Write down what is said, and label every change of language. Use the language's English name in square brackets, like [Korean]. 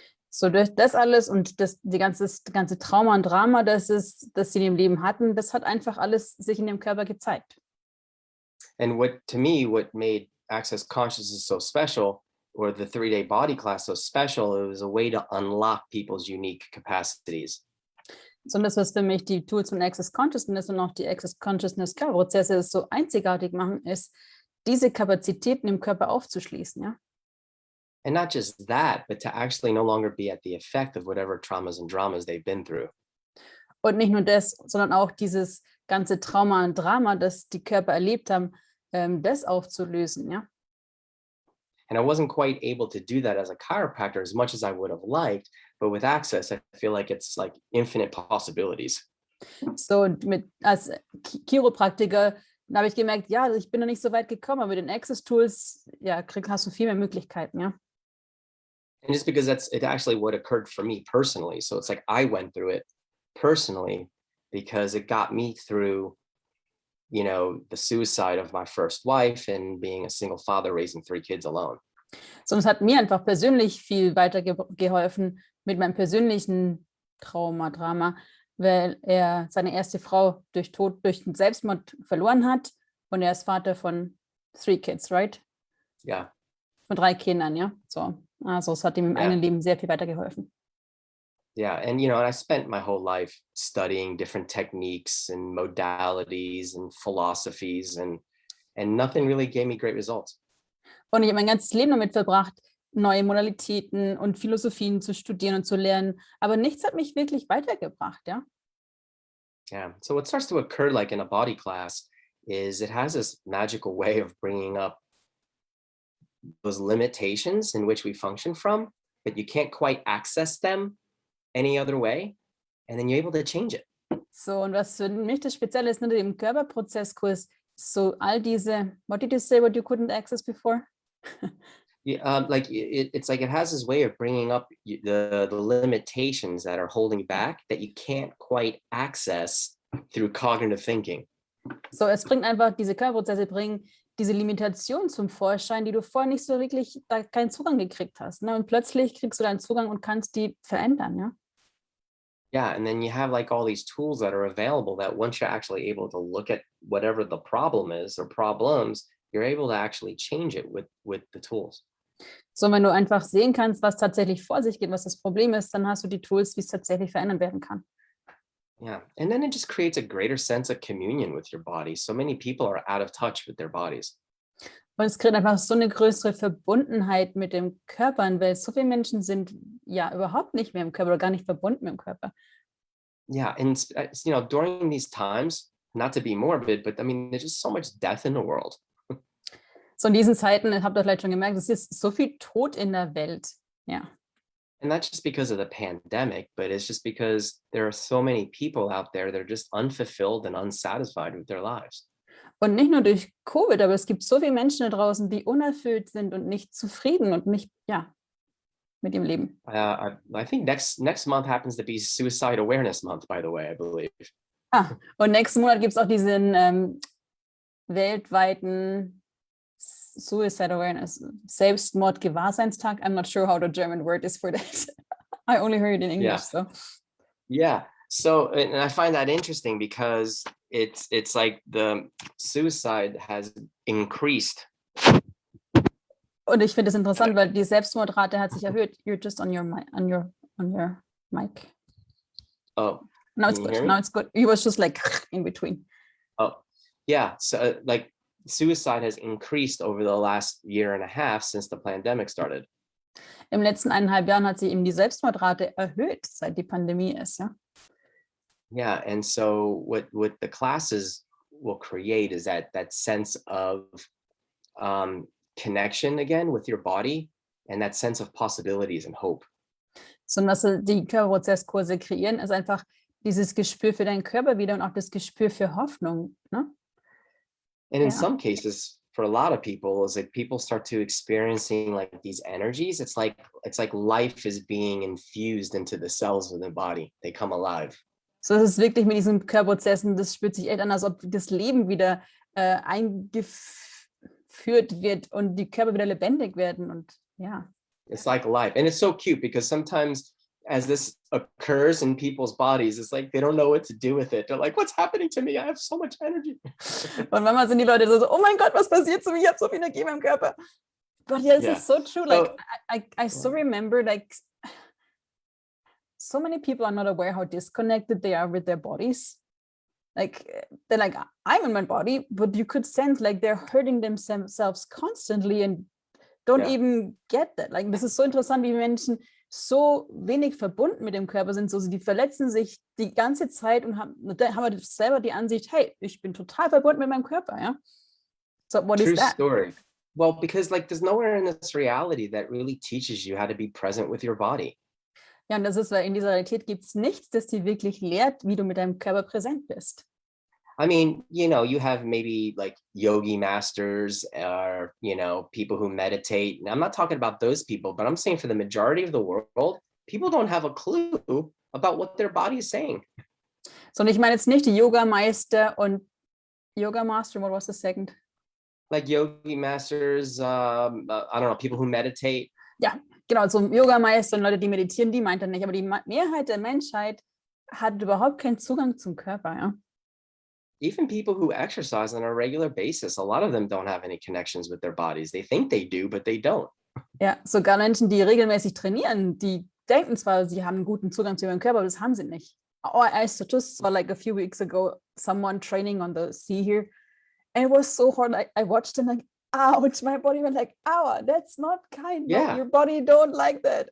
[German] So durch das alles und die ganze Trauma und Drama, das sie in ihrem Leben hatten, das hat einfach alles sich in dem Körper gezeigt. [English] And what made Access Consciousness so special, or the 3-day body class so special, it was a way to unlock people's unique capacities. [German] So, und das, was für mich die Tools von Access Consciousness und auch die Access Consciousness Körperprozesse so einzigartig machen, ist, diese Kapazitäten im Körper aufzuschließen, ja. [English] And not just that, but to actually no longer be at the effect of whatever traumas and dramas they've been through. [German] Und nicht nur das, sondern auch dieses ganze Trauma und Drama, das die Körper erlebt haben, das aufzulösen, ja. [English] And I wasn't quite able to do that as a chiropractor as much as I would have liked, but with Access, I feel like it's like infinite possibilities. [German] So, als Chiropraktiker, da habe ich gemerkt, ja, ich bin noch nicht so weit gekommen, aber mit den Access-Tools, ja, hast du viel mehr Möglichkeiten, ja. [English] And just because that's actually what occurred for me personally. So it's like I went through it personally because it got me through, the suicide of my first wife and being a single father raising 3 kids alone. [German] So, es hat mir einfach persönlich viel weiter geholfen mit meinem persönlichen Drama, weil er seine erste Frau durch den Selbstmord verloren hat und er ist Vater von 3 [English] kids, right? [German] Ja. Von 3 Kindern, ja. So, also es hat ihm im eigenen Leben sehr viel weitergeholfen. [English] Yeah, and and I spent my whole life studying different techniques and modalities and philosophies, and nothing really gave me great results. [German] Und ich habe mein ganzes Leben damit verbracht, neue Modalitäten und Philosophien zu studieren und zu lernen, aber nichts hat mich wirklich weitergebracht, ja. [English] Yeah, so what starts to occur like in a body class is it has this magical way of bringing up those limitations in which we function from, but you can't quite access them any other way, and then you're able to change it. [German] So, und was für mich das Spezielle ist, im Körperprozesskurs, so all diese, [English] what did you say, what you couldn't access before? Like it's like it has this way of bringing up the limitations that are holding back that you can't quite access through cognitive thinking. [German] So, es bringt einfach, diese Körperprozesse bringen diese Limitation zum Vorschein, die du vorher nicht so wirklich, da keinen Zugang gekriegt hast, ne? Und plötzlich kriegst du deinen Zugang und kannst die verändern, ja. [English] Yeah, and then you have like all these tools that are available that once you're actually able to look at whatever the problem is or problems, you're able to actually change it with the tools. [German] So, wenn du einfach sehen kannst, was tatsächlich vor sich geht, was das Problem ist, dann hast du die Tools, wie es tatsächlich verändert werden kann. [English] Yeah, and then it just creates a greater sense of communion with your body. So many people are out of touch with their bodies. [German] Und es kriegt einfach so eine größere Verbundenheit mit dem Körper, weil so viele Menschen sind ja überhaupt nicht mehr im Körper oder gar nicht verbunden mit dem Körper. [English] Yeah, and during these times, not to be morbid, but I mean, there's just so much death in the world. [German] So in diesen Zeiten, habt ihr vielleicht schon gemerkt, es ist so viel Tod in der Welt. Ja. [English] And not just because of the pandemic, but it's just because there are so many people out there that are just unfulfilled and unsatisfied with their lives. [German] Und nicht nur durch Covid, aber es gibt so viele Menschen da draußen, die unerfüllt sind und nicht zufrieden und nicht, ja, mit ihrem Leben. [English] I think next month happens to be Suicide Awareness Month, by the way, I believe. [German] Und nächsten Monat gibt es auch diesen weltweiten Suicide Awareness, Selbstmord-Gewahrseinstag. [English] I'm not sure how the German word is for that. I only heard it in English. Yeah. So. Yeah. So, and I find that interesting because it's like the suicide has increased. [German] Und ich finde es interessant, weil die Selbstmordrate hat sich erhöht. [English] You're just on your mic. Oh. Now it's good. Now it's good. You was just like in between. Oh, yeah. So like suicide has increased over the last year and a half since the pandemic started. [German] Im letzten 1,5 Jahren hat sie eben die Selbstmordrate erhöht, seit die Pandemie ist, ja. [English] Yeah, and so what the classes will create is that sense of connection again with your body and that sense of possibilities and hope. [German] So, was die Körperprozesskurse kreieren, ist einfach dieses Gespür für deinen Körper wieder und auch das Gespür für Hoffnung, ne? [English] And in some cases, for a lot of people, is like people start to experiencing like these energies. It's like life is being infused into the cells of the body. They come alive. [German] So ist es wirklich mit diesen Körperprozessen, das spürt sich echt an, als ob das Leben wieder eingeführt wird und die Körper wieder lebendig werden und ja. [English] It's like life. And it's so cute because sometimes as this occurs in people's bodies, it's like they don't know what to do with it. They're like, what's happening to me? I have so much energy. Und manchmal sind die Leute so, oh mein Gott, was passiert zu mir? Ich habe so viel Energie in meinem Körper. But yeah, this is so true. Like, I so remember, like, so many people are not aware how disconnected they are with their bodies. Like, they're like, I'm in my body, but you could sense like they're hurting themselves constantly and don't even get that. [German] Like, das ist so interessant, wie Menschen so wenig verbunden mit dem Körper sind. So, die verletzen sich die ganze Zeit und haben selber die Ansicht, hey, ich bin total verbunden mit meinem Körper, ja. [English] So, what is that? True story. Well, because like there's nowhere in this reality that really teaches you how to be present with your body. [German] Ja, und das ist, weil in dieser Realität gibt es nichts, das dir wirklich lehrt, wie du mit deinem Körper präsent bist. [English] I mean, you have maybe like yogi masters or, people who meditate. And I'm not talking about those people, but I'm saying for the majority of the world, people don't have a clue about what their body is saying. [German] So, und ich meine jetzt nicht die Yoga-Meister und Yoga Master, [English] what was the second? Like yogi masters, I don't know, people who meditate. [German] Ja, genau, so Yoga-Meister und Leute, die meditieren, die meint er nicht. Aber die Mehrheit der Menschheit hat überhaupt keinen Zugang zum Körper, ja. [English] Even people who exercise on a regular basis, a lot of them don't have any connections with their bodies. They think they do, but they don't. [German] Ja, sogar Menschen, die regelmäßig trainieren, die denken zwar, sie haben einen guten Zugang zu ihrem Körper, aber das haben sie nicht. [English] Oh, I just saw like a few weeks ago someone training on the sea here, and it was so hard. I watched him like, ouch, my body went like, ow, that's not kind. Yeah. No, your body don't like that.